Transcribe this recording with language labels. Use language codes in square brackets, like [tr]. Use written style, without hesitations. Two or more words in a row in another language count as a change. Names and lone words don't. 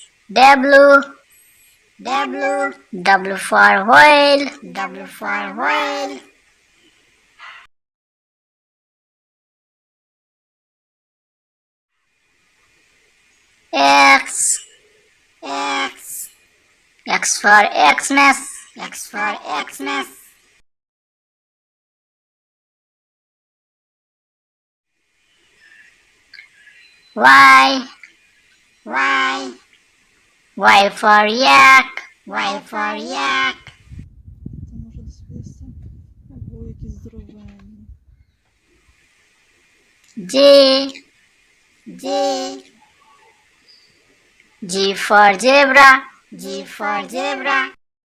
[en] W. W for whale. W for whale. X. X for Xmas. X for Xmas. Y. Y for yak. Y for yak. [uk] Це може десь висі. Або якісь здоровенні. [en] G. G for zebra. G for zebra.